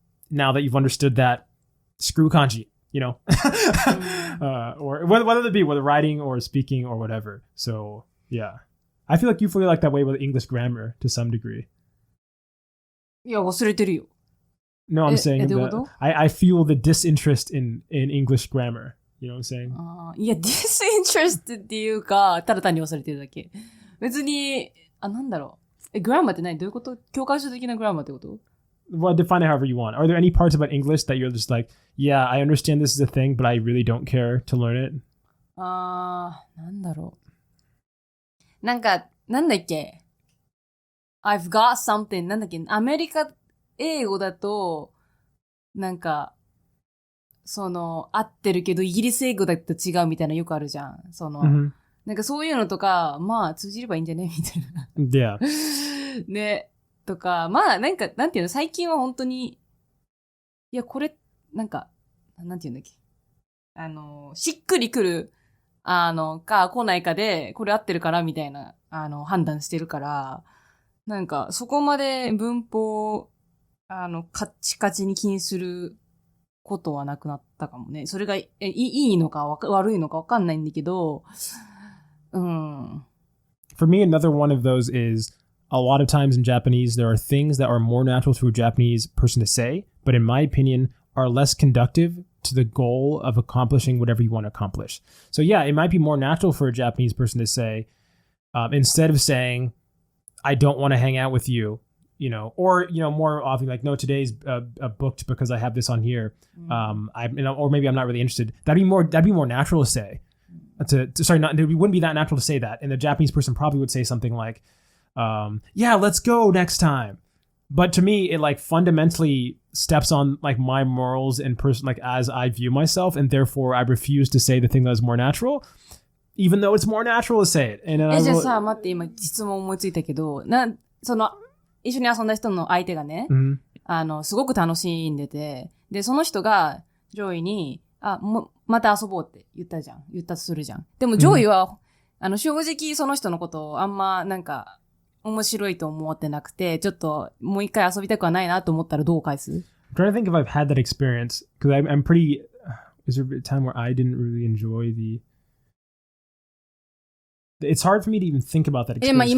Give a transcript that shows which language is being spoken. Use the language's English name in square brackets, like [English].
[English] Now that you've understood that, screw kanji, or whether it be whether writing or speaking or whatever. So yeah, I feel like you feel like that way with English grammar to some degree. [Japanese] いや、忘れてるよ。 [English] No, I'm saying that I feel the disinterest in English grammar. You know what I'm saying? [Japanese] いや、disinterest っていうか、ただ単に忘れてるだけ。別に、なんだろう。グラマーって何？どういうこと？教科書的なグラマーってこと？ [English] Well, define it however you want. Are there any parts about English that you're just like, yeah, I understand this is a thing, but I really don't care to learn it? [Japanese] なんだろう。なんだっけ？ [English] I've got something. [Japanese] なんだっけ？アメリカ英語だと、なんか、合ってるけど、イギリス英語だと違うみたいなよくあるじゃん。なんかそういうのとか、まあ通じればいいんじゃねみたいな。 [English] Yeah. [Japanese] ね。とか、まあなんか、なんていうの、最近は本当に、いや、これ、なんか、なんていうんだっけ。しっくりくる、か来ないかで、これ合ってるかなみたいな、判断してるから、なんか、そこまで文法、カッチカチに気にすることはなくなったかもね。それがいいのか悪いのかわかんないんだけど、 [English] For me, another one of those is a lot of times in Japanese, there are things that are more natural to a Japanese person to say, but in my opinion, are less conductive to the goal of accomplishing whatever you want to accomplish. So yeah, it might be more natural for a Japanese person to say, instead of saying, I don't want to hang out with you, or, more often like, no, today's booked because I have this on here. Or maybe I'm not really interested. That'd be more natural to say. It wouldn't be that natural to say that. And the Japanese person probably would say something like, yeah, let's go next time. But to me, it like fundamentally steps on like my morals and like as I view myself, and therefore I refuse to say the thing that is more natural, even though it's more natural to say it. And [Japanese] じゃあさ、待って、今質問思いついたけど、一緒に遊んだ人の相手がね、すごく楽しんでて、で、その人がジョイに、また遊ぼうって言ったとするじゃん。でもジョイは、正直その人のことをあんまなんか、面白いと思ってなくて、ちょっともう一回遊びたくはないなと思ったらどう返す？ [English] I'm trying to think if I've had that experience, because I'm pretty, is there a time where I didn't really enjoy it's hard for me to even think about that experience.